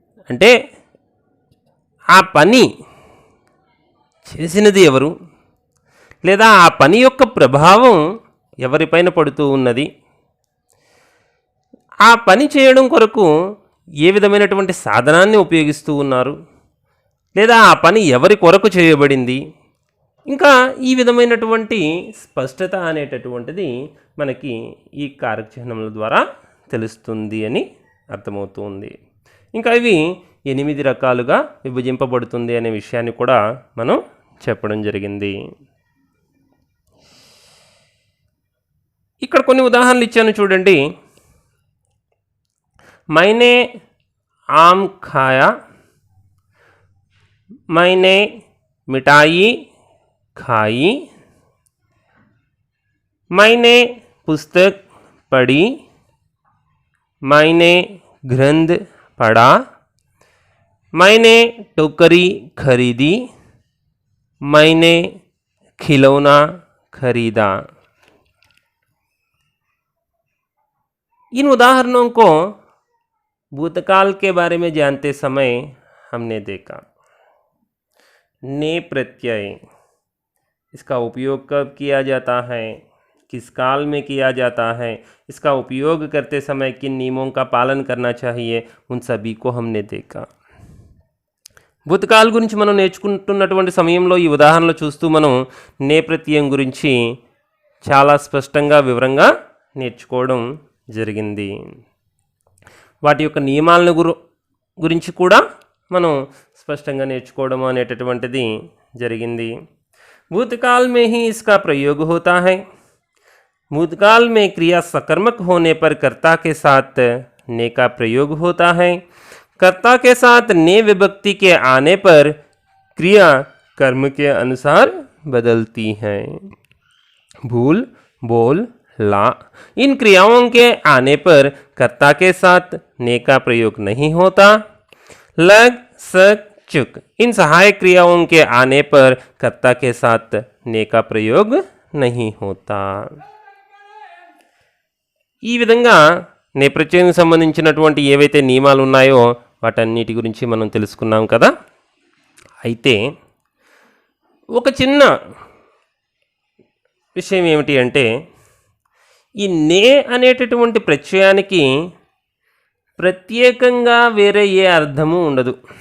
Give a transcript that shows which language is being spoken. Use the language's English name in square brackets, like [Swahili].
[Telugu] అంటే ఆ పని చేసినది ఎవరు, లేదా ఆ పని యొక్క ప్రభావం ఎవరిపైన పడుతూ ఉన్నది, ఆ పని చేయడం కొరకు ఏ విధమైనటువంటి సాధనాన్ని ఉపయోగిస్తూ ఉన్నారు, లేదా ఆ పని ఎవరి కొరకు చేయబడింది, ఇంకా ఈ విధమైనటువంటి స్పష్టత అనేటటువంటిది మనకి ఈ కారక చిహ్నముల ద్వారా తెలుస్తుంది అని అర్థమవుతుంది. ఇంకా ఇవి 8 రకాలుగా విభజింపబడుతుంది అనే విషయాన్ని కూడా మనం చెప్పడం జరిగింది. ఇక్కడ కొన్ని ఉదాహరణలు ఇచ్చాను చూడండి. [Hindi] मैंने आम खाया, मैंने मिठाई खाई, मैंने पुस्तक पढ़ी, मैंने ग्रंथ पढ़ा, मैंने टोकरी खरीदी, मैंने खिलौना खरीदा. इन उदाहरणों को भूतकाल के बारे में जानते समय हमने देखा ने प्रत्यय इसका उपयोग कब किया जाता है, किस काल में किया जाता है, इसका उपयोग करते समय किन नियमों का पालन करना चाहिए, उन सभी को हमने देखा। [Telugu] భూతకాల గురించి మనం నేర్చుకుంటున్నటువంటి సమయంలో ఈ ఉదాహరణలు చూస్తూ మనం నే ప్రత్యయం గురించి చాలా స్పష్టంగా వివరంగా నేర్చుకోవడం జరిగింది. వాటి యొక్క నియమాలను గురించి కూడా మనం స్పష్టంగా నేర్చుకోవడం అనేటటువంటిది జరిగింది. [Hindi] भूतकाल में ही इसका प्रयोग होता है. भूतकाल में क्रिया सकर्मक होने पर कर्ता के साथ ने का प्रयोग होता है. कर्ता के साथ ने विभक्ति के आने पर क्रिया कर्म के अनुसार बदलती है. भूल, बोल, ला इन क्रियाओं के आने पर कर्ता के साथ ने का प्रयोग नहीं होता. लग, सक, चुक इन सहायक क्रियाओं के आने पर कर्ता के साथ ने का प्रयोग नहीं होता. [Telugu] ఈ విధంగా నేపథ్యానికి సంబంధించినటువంటి ఏవైతే నియమాలు ఉన్నాయో వాటన్నిటి గురించి మనం తెలుసుకున్నాం కదా. అయితే ఒక చిన్న విషయం ఏమిటి అంటే ఈ నే అనేటటువంటి ప్రత్యయానికి ప్రత్యేకంగా వేరే ఏ అర్థము ఉండదు.